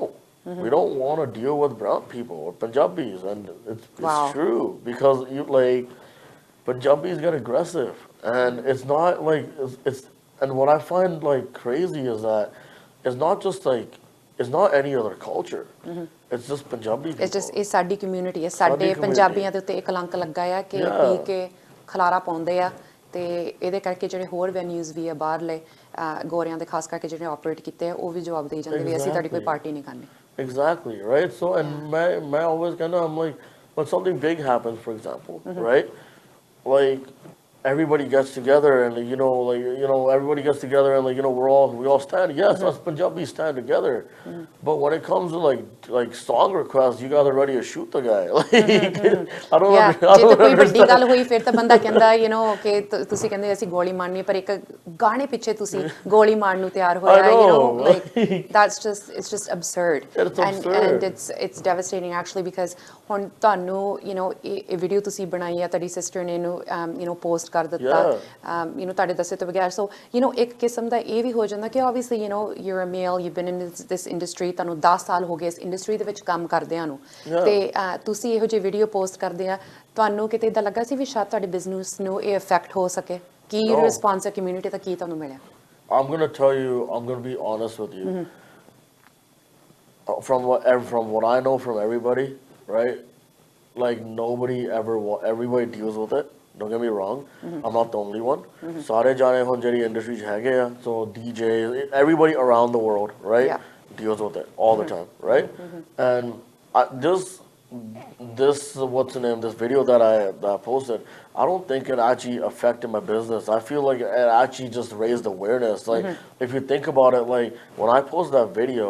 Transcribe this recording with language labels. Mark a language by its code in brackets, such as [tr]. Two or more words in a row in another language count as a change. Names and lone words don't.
[en] We don't want to deal with brown people or Punjabis, and it's true because you like Punjabis get aggressive, and it's not like it's and what I find like crazy is that it's not just like, it's not any other culture. It's just Punjabi people. It's just [pa] ਇਹ ਸਾਡੀ ਕਮਿਊਨਿਟੀ ਹੈ ਸਾਡੇ ਪੰਜਾਬੀਆਂ ਦੇ ਉੱਤੇ ਇੱਕ ਕਲੰਕ ਲੱਗਾ ਆ ਕਿ ਪੀ ਕੇ ਖਲਾਰਾ ਪਾਉਂਦੇ ਆ ਤੇ ਇਹਦੇ ਕਰਕੇ ਜਿਹੜੇ ਹੋਰ ਵੈਨਿਊਜ਼ ਵੀ ਆ ਬਾਹਰਲੇ ਗੋਰਿਆਂ ਦੇ ਖਾਸ ਕਰਕੇ ਜਿਹੜੇ ਆਪਰੇਟ ਕੀਤੇ ਆ ਉਹ ਵੀ ਜਵਾਬ ਦੇਈ ਜਾਂਦੇ ਵੀ ਅਸੀਂ ਤੁਹਾਡੀ ਕੋਈ ਪਾਰਟੀ ਨਹੀਂ ਕਰਨੀ [en] Exactly, right? So, and my always I'm like, when something big happens, for example, right? Like, everybody gets together and, everybody gets together and, we all stand. Yes, us Punjabis stand together. But when it comes to, like song requests, you guys are ready to shoot the guy. Like, I don't understand. [pa] ਜੇ ਕੋਈ ਵੱਡੀ ਗੱਲ ਹੋਈ ਫਿਰ ਤਾਂ ਬੰਦਾ ਕਹਿੰਦਾ ਕਿ ਤੁਸੀਂ ਕਹਿੰਦੇ ਅਸੀਂ ਗੋਲੀ ਮਾਰਨੀ ਪਰ ਇੱਕ ਗਾਣੇ ਪਿੱਛੇ ਤੁਸੀਂ ਗੋਲੀ ਮਾਰਨ ਨੂੰ ਤਿਆਰ ਹੋਇਆ [en] like that's just it's just absurd. It's absurd. And it's devastating actually because [pa] ਹੁਣ ਤੁਹਾਨੂੰ ਇਹ ਵੀਡੀਓ ਤੁਸੀਂ ਬਣਾਈ ਹੈ ਤੁਹਾਡੀ ਸਿਸਟਰ ਨੇ ਇਹਨੂੰ ਪੋਸਟ ਕਰ ਦਿੱਤਾ ਤੁਹਾਡੇ ਦੱਸੇ ਤੋਂ ਬਗੈਰ ਸੋ ਇੱਕ ਕਿਸਮ ਦਾ ਇਹ ਵੀ ਹੋ ਜਾਂਦਾ ਕਿ [en] obviously you're a male you've been in this industry [pa] ਤੁਹਾਨੂੰ 10 ਸਾਲ ਹੋ ਗਏ ਇਸ ਇੰਡਸਟਰੀ ਦੇ ਵਿੱਚ ਕੰਮ ਕਰਦਿਆਂ ਨੂੰ ਤੇ ਤੁਸੀਂ ਇਹੋ ਜਿਹੀ ਵੀਡੀਓ ਪੋਸਟ ਕਰਦੇ ਆ ਤੁਹਾਨੂੰ ਕਿਤੇ ਇਦਾਂ ਲੱਗਾ ਸੀ ਵੀ ਸ਼ਾਇਦ ਤੁਹਾਡੇ ਬਿਜ਼ਨਸ ਨੂੰ ਇਹ ਇਫੈਕਟ ਹੋ ਸਕੇ ਕੀ ਰਿਸਪੌਂਸ ਹੈ ਕਮਿਊਨਿਟੀ ਦਾ ਕੀ ਤੁਹਾਨੂੰ ਮਿਲਿਆ [en] I'm going to tell you, I'm going to be honest with you. From what I know from everybody, right? Like everybody deals with it. Don't get me wrong. I'm not the only one. [pa] ਸਾਰੇ ਜਣੇ ਹੋਣ ਜਿਹੜੀ industry ਚ ਹੈਗੇ ਆ, [en] so DJs, everybody around the world, right? Deals with it all the time, right? And this what's the name? This video that I posted, I don't think it actually affected my business. I feel like it actually just raised awareness. Like if you think about it, like when I posted that video.